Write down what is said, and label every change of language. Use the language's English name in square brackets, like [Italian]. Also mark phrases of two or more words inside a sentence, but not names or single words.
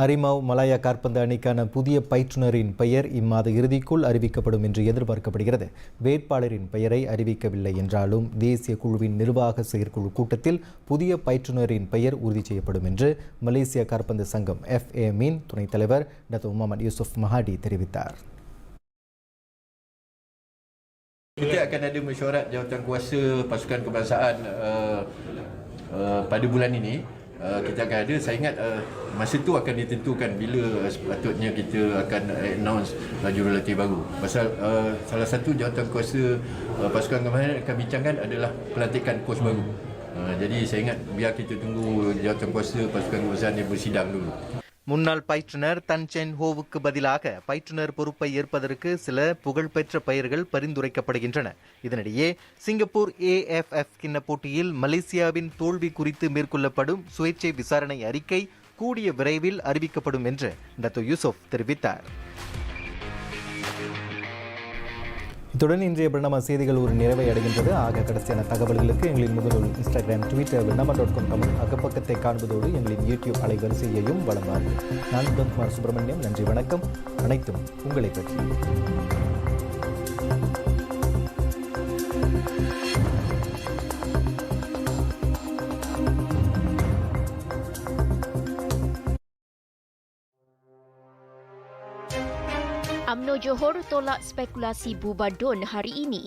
[Tamil] அரிமாவ் மலாயா காற்பந்து அணிக்கான புதிய பயிற்றுனரின் பெயர் இம்மாத இறுதிக்குள் அறிவிக்கப்படும் என்று எதிர்பார்க்கப்படுகிறது. வேட்பாளரின் பெயரை அறிவிக்கவில்லை என்றாலும் தேசிய குழுவின் நிர்வாக செயற்குழு கூட்டத்தில் புதிய பயிற்றுனரின் பெயர் உறுதி செய்யப்படும் என்று மலேசிய காற்பந்து சங்கம் FAMஇன் துணைத் தலைவர் டாக்டர் முகமது யூசுப் மஹாடி தெரிவித்தார். [Malay] Kita akan ada mesyuarat jawatankuasa pasukan kebangsaan pada bulan ini. Kita akan ada, saya ingat masa tu akan ditentukan bila sepatutnya kita akan announce jurulatih baru. Pasal salah satu jawatankuasa pasukan kebangsaan akan bincangkan adalah pelantikan kos baru. Jadi saya ingat biar kita tunggu jawatankuasa pasukan kebangsaan yang bersidang dulu. [Tamil] முன்னாள் பயிற்றுனர் தன் சென் ஹோவுக்கு பதிலாக பயிற்றுனர் பொறுப்பை ஏற்பதற்கு சில புகழ்பெற்ற பெயர்கள் பரிந்துரைக்கப்படுகின்றன. இதனிடையே சிங்கப்பூர் AFF கிண்ண போட்டியில் மலேசியாவின் தோல்வி குறித்து மேற்கொள்ளப்படும் சுயேட்சை விசாரணை அறிக்கை கூடிய விரைவில் அறிவிக்கப்படும் என்று டாக்டர் யூசுப் தெரிவித்தார். இத்துடன் இன்றைய BERNAMA செய்திகள் ஒரு நிறைவை அடைகின்றது. ஆக கடைசியான தகவல்களுக்கு எங்களின் முகநூல், Instagram, Twitter BERNAMA.com தமிழ் அகப்பக்கத்தை காண்பதோடு எங்களின் YouTube அலைவரிசையையும் வழங்குவார்கள். நான் குமார் சுப்பிரமணியம். நன்றி, வணக்கம். அனைத்தும் உங்களை பற்றி. [Malay] UMNO Johor tolak spekulasi bubar DUN hari ini.